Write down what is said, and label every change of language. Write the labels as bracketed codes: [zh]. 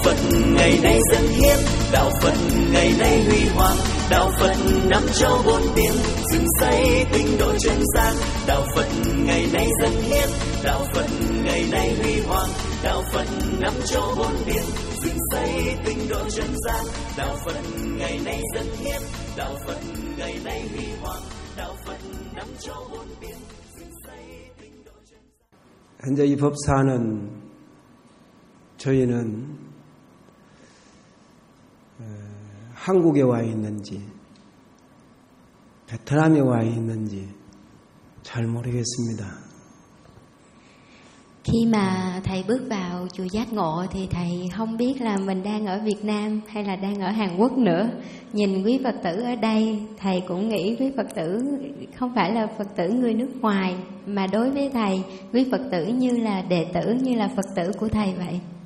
[vi] ngày nay dâng hiến, đạo Phật ngày nay huy hoàng, đạo Phật năm châu bốn biển dựng xây tinh độ chân gian, đạo Phật ngày nay dâng hiến, đạo Phật ngày nay huy hoàng, đạo Phật năm châu bốn biển dựng xây tinh độ chân gian, đạo Phật ngày nay dâng hiến, đạo Phật ngày nay huy hoàng, đạo Phật năm châu bốn biển dựng xây tinh độ chân gian. Hiện giờ y pháp sa nên [ko] 저희는 한국에 와 있는지 베트남에 와 있는지 잘 모르겠습니다. [vi] Khi mà thầy bước vào chùa Giác Ngộ thì thầy không biết là mình đang ở Việt Nam hay là đang ở Hàn Quốc nữa. Nhìn quý Phật tử ở đây, thầy cũng nghĩ quý Phật tử không phải là Phật tử người nước ngoài, mà đối với thầy, quý Phật tử như là đệ tử, như là Phật tử của thầy vậy.